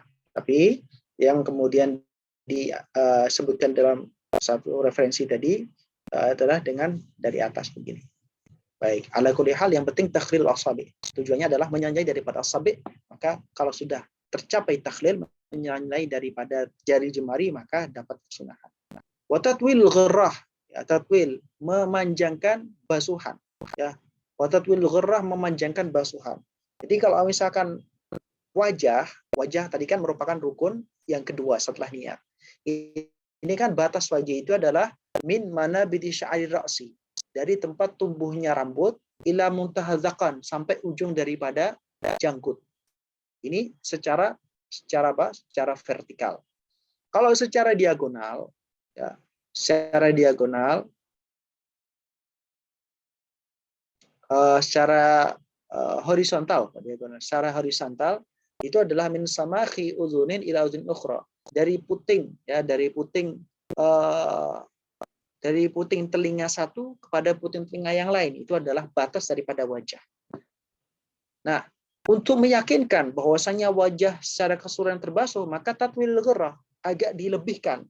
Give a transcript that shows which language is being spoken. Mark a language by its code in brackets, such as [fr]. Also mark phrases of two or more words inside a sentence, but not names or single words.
[id] Tapi yang kemudian disebutkan dalam satu referensi tadi adalah dengan dari atas begini. Baik, [ar] على كل حال [id] yang penting [ar] تخليل أصابع. [id] Tujuannya adalah menyelai daripada asabi. Maka kalau sudah tercapai takhlil, menyelai daripada jari jemari, maka dapat kesunahan. [ar] وتطويل الغرة, [id] ya, tatwil memanjangkan basuhan, ya. [ar] وتطويل الغرة [id] memanjangkan basuhan. Jadi kalau misalkan wajah tadi kan merupakan rukun yang kedua setelah niat. Ini kan batas wajah itu adalah [ar] من منابت شعر الرأس, [id] dari tempat tumbuhnya rambut [ar] إلى منتهى الذقن, [id] sampai ujung daripada janggut. Ini secara vertikal. Kalau secara diagonal, ya, secara horizontal, itu adalah [ar] من صماخ أذن إلى أذن أخرى, [id] dari puting telinga satu kepada puting telinga yang lain, itu adalah batas daripada wajah. Nah, untuk meyakinkan bahwasanya wajah secara keseluruhan terbasuh, maka [ar] تطويل الغرة [id] agak dilebihkan.